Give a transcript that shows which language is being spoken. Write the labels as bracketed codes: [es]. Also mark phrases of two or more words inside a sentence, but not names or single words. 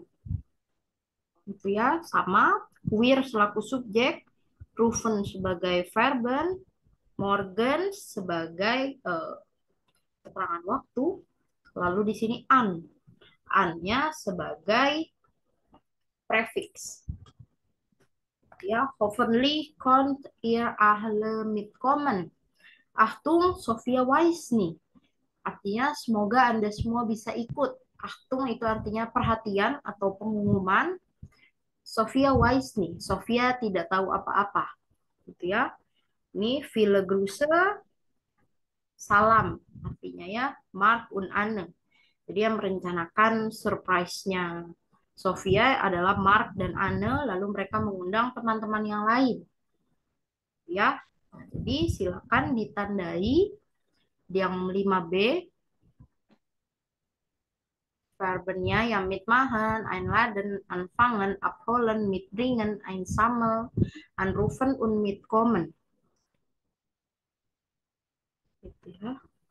[id] Itu ya, sama. Wir selaku subjek, rufen sebagai verben, morgen sebagai keterangan waktu. Lalu di sini an. An-nya sebagai prefix. [de] Ja, hoffentlich kommt ihr alle mitkommen. Achtung, Sophia weiß nicht. [id] Artinya semoga Anda semua bisa ikut. Achtung itu artinya perhatian atau pengumuman. [de] Sophia weiß nicht. [id] Sophia tidak tahu apa-apa. Gitu ya. Ini [de] viele Grüße, [id] salam artinya ya, Mark und Anne. Jadi yang merencanakan surprise-nya Sofia adalah Mark dan Anne, lalu mereka mengundang teman-teman yang lain. Ya, jadi silakan ditandai yang 5B verbennya yang [de] mitmachen, einladen, anfangen, abholen, mitbringen, einsammeln, anrufen und mitkommen. [id] Gitu ya.